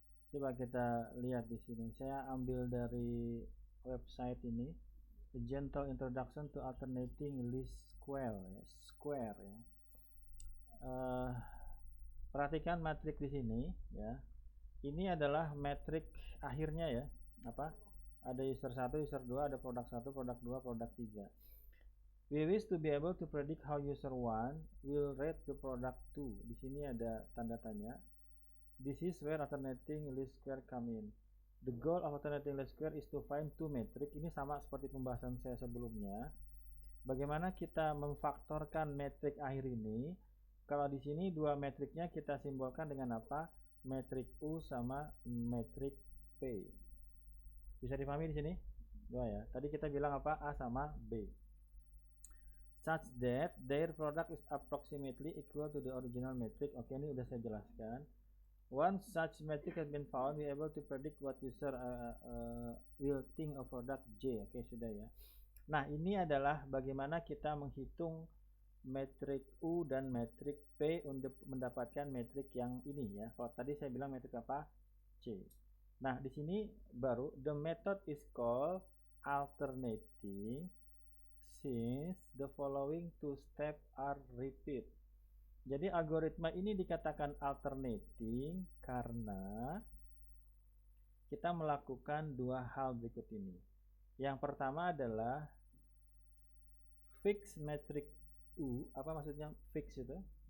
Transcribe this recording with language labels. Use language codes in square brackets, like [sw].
[id] Coba kita lihat di sini. Saya ambil dari website ini, A Gentle Introduction to Alternating Least Square ya, square ya. Perhatikan metrik di sini ya. Ini adalah metrik akhirnya ya. Apa? Ada user 1, user 2, ada produk 1, produk 2, produk 3. [en] We wish to be able to predict how user 1 will rate the product 2. [id] Di sini ada tanda tanya. [en] This is where alternating least square come in. The goal of alternating least square is to find two metric. [id] Ini sama seperti pembahasan saya sebelumnya. Bagaimana kita memfaktorkan metrik akhir ini? Kalau di sini dua metriknya kita simbolkan dengan apa? Metrik U sama metrik P. Bisa dipahami di sini? Dua ya. Tadi kita bilang apa? A sama B. [en] Such that their product is approximately equal to the original metric. [id] Oke, ini udah saya jelaskan. [en] Once such metric has been found, we are able to predict what user will think of product J. [id] Oke, sudah ya. Nah, ini adalah bagaimana kita menghitung metrik U dan metrik P untuk mendapatkan metrik yang ini ya. Kalau tadi saya bilang metrik apa? C. Nah, di sini baru [en] the method is called alternating since the following two steps are repeat. [id] Jadi algoritma ini dikatakan alternating karena kita melakukan dua hal berikut ini. Yang pertama adalah fix metrik U. Apa maksudnya fix itu?